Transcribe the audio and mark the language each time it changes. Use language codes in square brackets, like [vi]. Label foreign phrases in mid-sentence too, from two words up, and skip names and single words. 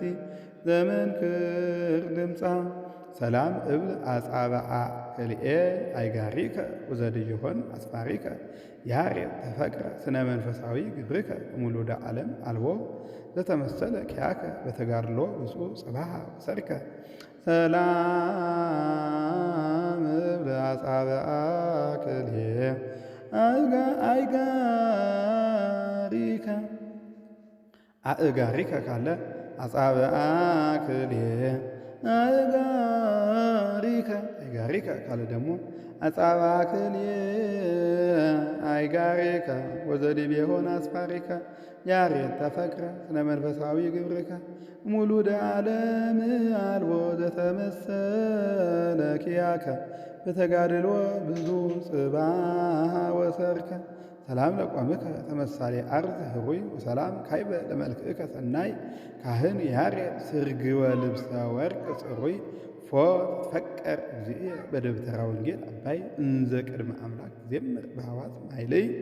[gez] ዘመንክር ድምፃ ሰላም እብል አጻብዓ ክልኤ አይጋሪከ ወዘድይሆን አስፋሪከ ያሬድ ተፈቅረ ስነ መንፈሳዊ ግብርከ ሙሉደ ዓለም አልቦ ዘተመሰለ ኪያከ በተጋድሎ ብፁዕ ጽባሃ ወሰርከ ሰላም እብል አጻብዓ ክልኤ አእጋሪከ ካለ አጻብዓ ክልኤ አይጋሪከ [am] ካለ ደግሞ [gez] አጻባክልየ አይጋሪከ ወዘዲብ የሆነ አስፋሪከ ያሬድ ተፈቅረ ስነ መንፈሳዊ ግብርከ ሙሉደ ዓለም አልቦ ዘተመሰለ ኪያከ በተጋድሎ ብዙ ጽባህ ወሰርከ ሰላም ለቆምከ ተመሳሌ አርዝ ህሩይ ወሰላም ካይበ ለመልክዕከ ሰናይ ካህን ያሬድ ስርግወ ልብሰ ወርቅ ጽሩይ ፎ ትፈቀር እግዚእየ በደብተራ ወንጌል አባይ እንዘ ቅድመ አምላክ ዘምር በሐዋዝ ማይለይ